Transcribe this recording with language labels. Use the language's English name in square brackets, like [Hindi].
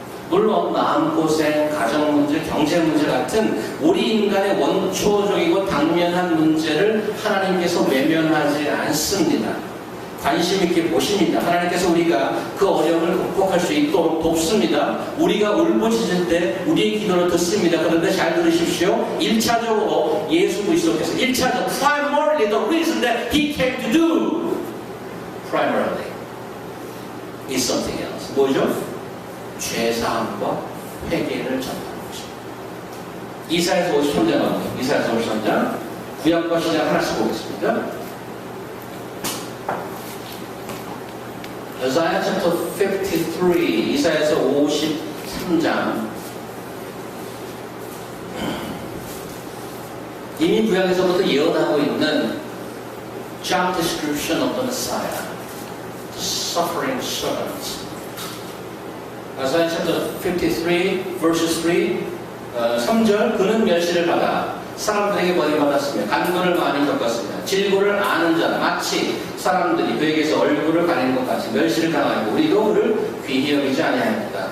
[Korean] 물론 마음고생, 가정문제, 경제문제 같은 우리 인간의 원초적이고 당면한 문제를 하나님께서 외면하지 않습니다. 관심 있게 보십니다. 하나님께서 우리가 그 어려움을 극복할 수 있도록 돕습니다. 우리가 울부짖을 때 우리의 기도를 듣습니다. 그런데 잘 들으십시오. 1차적으로 예수 그리스도께서 1차적 [English] primarily the reason that he came to do primarily is something else. [Korean] 뭐죠? 죄사함과 회개를 전하는 것입니다. 이사야서 53장 나옵니다. 이사야서 53장 구약과 신약 하나씩 보겠습니다. [English] Isaiah chapter 53, 이사야서 53장. [Korean] 이미 구약에서부터 예언하고 있는 [English] job description of the Messiah, the suffering servant. Isaiah chapter 53, verses 3, [Korean] 3절, 그는 멸시를 받아 사람들에게 버림받았으며 간구를 많이 겪었으며 질고를 아는 자는 마치 사람들이 그에게서 얼굴을 가리는 것 같이 멸시를 당하고 우리도 그를 귀히 여기지 아니하였다.